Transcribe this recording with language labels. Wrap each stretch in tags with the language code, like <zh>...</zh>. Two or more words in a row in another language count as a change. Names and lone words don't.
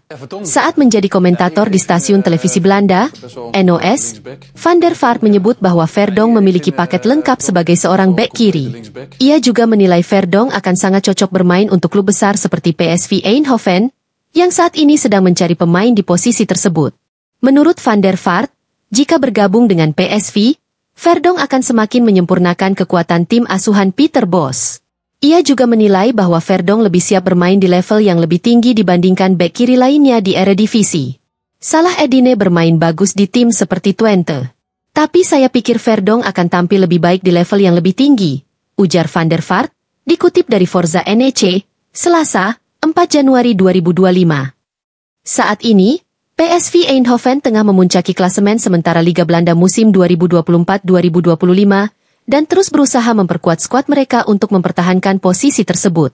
<id>Saat menjadi komentator di stasiun televisi Belanda, NOS, van der Vaart menyebut bahwa Verdonk memiliki paket lengkap sebagai seorang bek kiri. Ia juga menilai Verdonk akan sangat cocok bermain untuk klub besar seperti PSV Eindhoven, yang saat ini sedang mencari pemain di posisi tersebut. Menurut van der Vaart, jika bergabung dengan PSV, Verdonk akan semakin menyempurnakan kekuatan tim asuhan Peter Bosz. Ia juga menilai bahwa Verdonk lebih siap bermain di level yang lebih tinggi dibandingkan bek kiri lainnya di Eredivisie. Salahedin bermain bagus di tim seperti Twente. Tapi saya pikir Verdonk akan tampil lebih baik di level yang lebih tinggi, ujar van der Vaart, dikutip dari Forza NEC, Selasa, 4 Januari 2025. Saat ini, PSV Eindhoven tengah memuncaki klasemen sementara Liga Belanda musim 2024-2025, dan terus berusaha memperkuat skuad mereka untuk mempertahankan posisi tersebut.</id>